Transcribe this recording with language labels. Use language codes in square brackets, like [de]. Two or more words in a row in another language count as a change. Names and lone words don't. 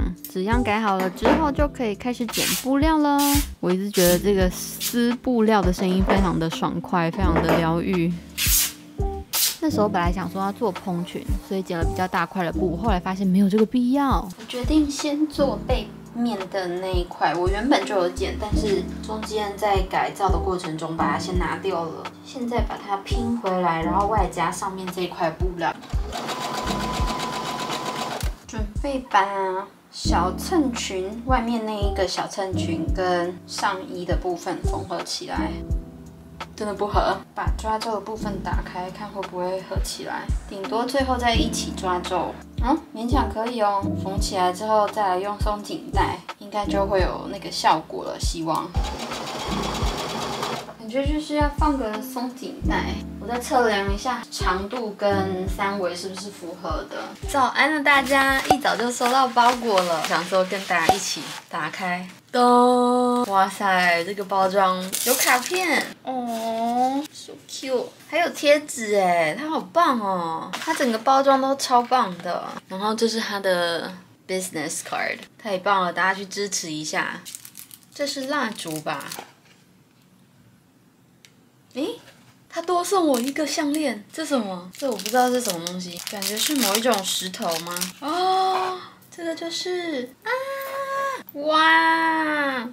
[zh] 紙樣改好了之後，就可以開始剪布料了。我一直覺得這個撕布料的聲音非常的爽快，非常的療癒。那時候本來想說要做蓬裙，所以剪了比較大塊的布，後來發現沒有這個必要。我決定先做背面的那一塊，我原本就有剪，但是中間在改造的過程中把它先拿掉了。現在把它拼回來，然後外加上面這一塊布料。準備把小襯裙外面那一個小襯裙跟上衣的部分縫合起來，真的不合。把抓皺的部分打開，看會不會合起來，頂多最後再一起抓皺。勉強可以哦。縫起來之後再來用鬆緊帶，應該就會有那個效果了，希望。感覺就是要放個鬆緊帶。我再測量一下長度跟3 圍是不是符合的。早安了大家，一早就收到包裹了，想說跟大家一起打開。咚！哇塞，這個包裝有卡片哦 ， [en] so cute， [zh] 還有貼紙哎，它好棒哦，它整個包裝都超棒的。然後這是它的 [en] business card， [zh] 太棒了，大家去支持一下。這是蠟燭吧？誒，他多送我一個項鏈，這什麼？這我不知道是什麼東西，感覺是某一種石頭嗎？哦，這個就是啊，哇！